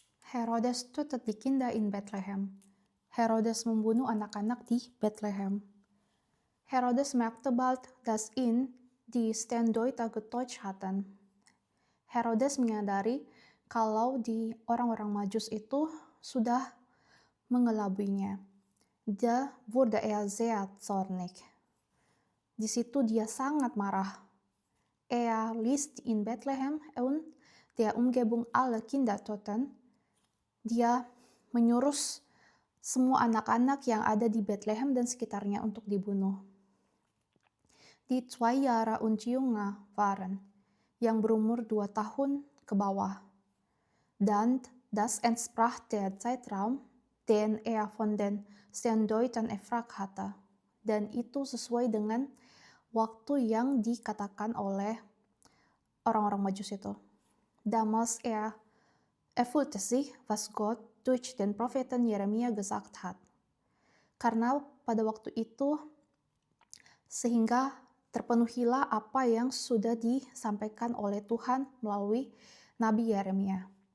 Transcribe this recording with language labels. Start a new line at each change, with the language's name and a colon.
German: Herodes tötet die Kinder in Bethlehem.
Indonesian: Herodes membunuh anak-anak di Bethlehem.
German: Herodes merkte bald, dass ihn die Steendeute getäuscht hatten.
Indonesian: Herodes menyadari kalau di orang-orang Majus itu sudah mengelabuinya.
German: Da wurde sehr zornig.
Indonesian: Di situ dia sangat marah.
German: Ließ in Bethlehem und der Umgebung alle Kinder töten.
Indonesian: Dia menyuruh semua anak-anak yang ada di Bethlehem dan sekitarnya untuk dibunuh.
German: Die 2 Jahre und jünger waren,
Indonesian: yang berumur 2 tahun ke bawah.
German: Dan das entsprach der Zeitraum, den von den Steendeuten erfragt hatte.
Indonesian: Dan itu sesuai dengan waktu yang dikatakan oleh orang-orang Majus itu.
German: Damals erfüllte sich, was Gott durch den Propheten Yeremia gesagt hat.
Indonesian: Karena pada waktu itu sehingga terpenuhilah apa yang sudah disampaikan oleh Tuhan melalui Nabi Yeremia.